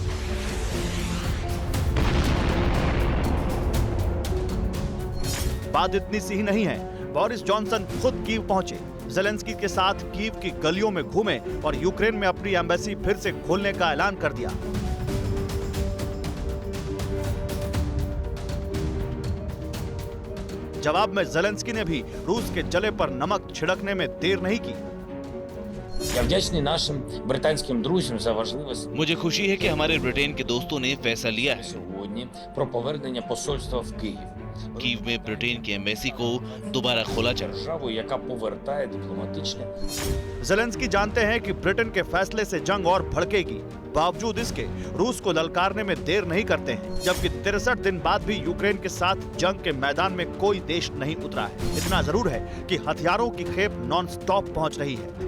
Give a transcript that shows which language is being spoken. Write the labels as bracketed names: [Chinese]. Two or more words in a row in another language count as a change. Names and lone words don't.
[Hindi] बात इतनी सी ही नहीं है, बोरिस जॉनसन खुद कीव पहुंचे, ज़ेलेंस्की के साथ कीव की गलियों में घूमे और यूक्रेन में अपनी एम्बेसी फिर से खोलने का ऐलान कर दिया। जवाब में ज़ेलेंस्की ने भी रूस के जले पर नमक छिड़कने में देर नहीं की। [Ukrainian] Я вдячний нашим британським друзям за важливість [Hindi] मुझे खुशी है कि हमारे ब्रिटेन के दोस्तों ने फैसला लिया है [Ukrainian] сьогодні про повернення посольства в Київ. [Hindi] कीव में ब्रिटेन की एम्बेसी को दोबारा खोला जाए। [Ukrainian] Державу, яка повертає дипломатичне [Hindi] ज़ेलेंस्की जानते हैं कि ब्रिटेन के फैसले से जंग और भड़केगी। बावजूद इसके रूस को ललकारने में देर नहीं करते हैं, जबकि 63 दिन बाद भी यूक्रेन के साथ जंग के मैदान में कोई देश नहीं उतरा है। इतना जरूर है कि हथियारों की खेप [English] non stop [Hindi] पहुंच रही है।